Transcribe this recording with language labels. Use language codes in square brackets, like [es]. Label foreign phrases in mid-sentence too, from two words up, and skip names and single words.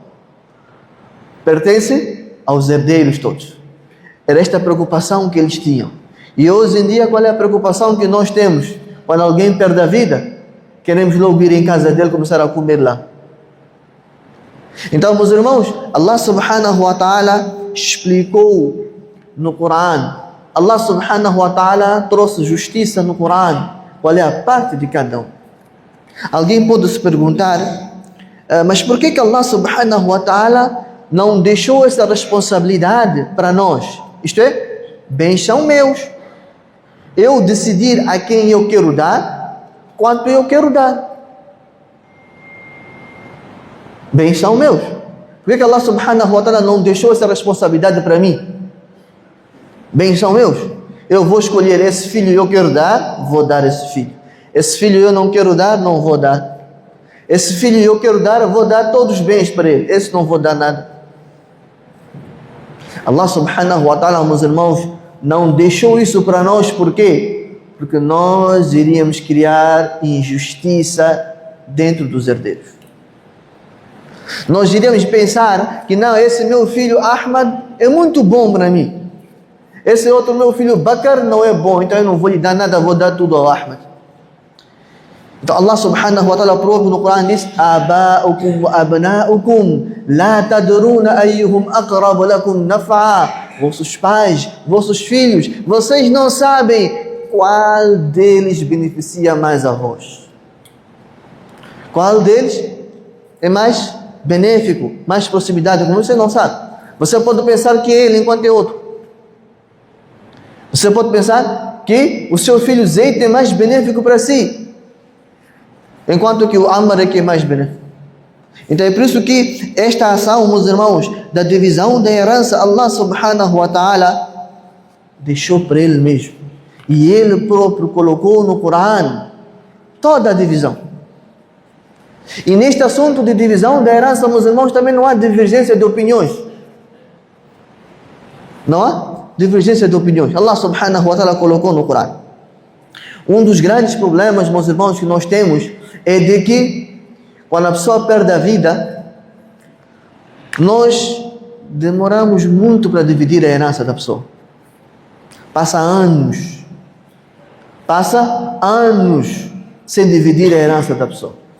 [pt] Pertence aos herdeiros todos. Era esta a preocupação que eles tinham. E hoje em dia, qual é a preocupação que nós temos? Quando alguém perde a vida, queremos logo ir em casa dele e começar a comer lá. Então, meus irmãos, [ar] الله سبحانه وتعالى [pt] explicou no Corão. [ar] الله سبحانه وتعالى [pt] trouxe justiça no Corão. Qual é a parte de cada um? Alguém pode se perguntar, mas por que [ar] الله سبحانه وتعالى [pt] não deixou essa responsabilidade para nós? Isto é, bens são meus. Eu decidir a quem eu quero dar, quanto eu quero dar. Bens são meus. Por que [ar] الله سبحانه وتعالى [pt] não deixou essa responsabilidade para mim? Bens são meus. Eu vou escolher esse filho eu quero dar, vou dar esse filho. Esse filho eu não quero dar, não vou dar. Esse filho eu quero dar, eu vou dar todos os bens para ele. Esse não vou dar nada. [ar] الله سبحانه وتعالى, [pt] meus irmãos, não deixou isso para nós. Por quê? Porque nós iríamos criar injustiça dentro dos herdeiros. Nós iríamos pensar que não, esse meu filho Ahmad é muito bom para mim. Esse outro meu filho Bakr não é bom, então eu não vou lhe dar nada, vou dar tudo ao Ahmad. Então [ar] الله سبحانه وتعالى [pt] próprio no Corão diz: [ar] آباؤكم وأبناؤكم لا تدرون أيهم أقرب لكم نفعا. [pt] Vossos pais, vossos filhos, vocês não sabem qual deles beneficia mais a vós. Qual deles é mais benéfico, mais proximidade? Como você não sabe. Você pode pensar que ele enquanto é outro. Você pode pensar que o seu filho Zayd é mais benéfico para si, enquanto que o Ammar é que é mais benéfico. Então é por isso que esta ação, meus irmãos, da divisão da herança, [ar] الله سبحانه وتعالى [pt] deixou para ele mesmo. E ele próprio colocou no Corão toda a divisão. E neste assunto de divisão da herança, meus irmãos, também não há divergência de opiniões. Não há divergência de opiniões. [ar] الله سبحانه وتعالى [pt] colocou no Corão. Um dos grandes problemas, meus irmãos, que nós temos é de que quando a pessoa perde a vida, nós demoramos muito para dividir a herança da pessoa. Passa anos sem dividir a herança da pessoa.